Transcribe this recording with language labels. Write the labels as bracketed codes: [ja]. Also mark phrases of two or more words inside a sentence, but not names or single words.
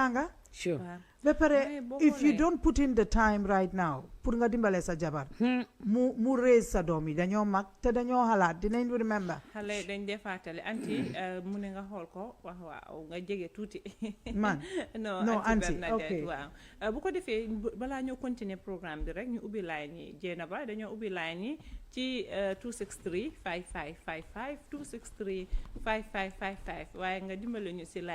[wo] Danga janga? [en] Sure. if you don't put in the time right now [wo] pour nga dimbale sa jabar mu raise sa doom yi dañoo mag te dañoo xalaat dinañ remember xale dañ dee fàttali anti mu ne nga xool ko wax waaw nga jege tuuti man no anti ok waaw bu ko defee balaa ñoo continuer programme bi rek ñu ubbi line yi jéena ba dañoo ubbi line yi ci 263 5555 263 5555 waaye nga dimbale ñu si line